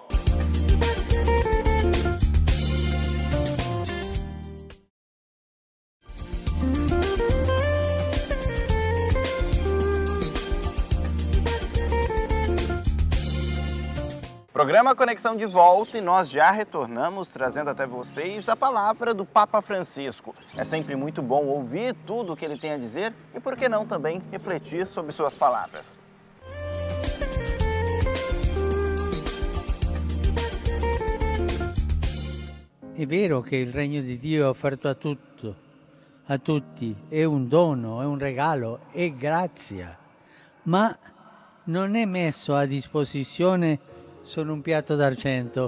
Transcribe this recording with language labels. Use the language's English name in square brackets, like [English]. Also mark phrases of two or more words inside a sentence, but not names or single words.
[Portuguese] Programa Conexão de volta e nós já retornamos trazendo até vocês a palavra do Papa Francisco. É sempre muito bom ouvir tudo o que ele tem a dizer e, por que não, também refletir sobre suas palavras. [Italian] È vero che il regno di Dio è offerto a tutti, è un dono, è un regalo, è grazia, ma non è messo a disposizione solo un piatto d'argento.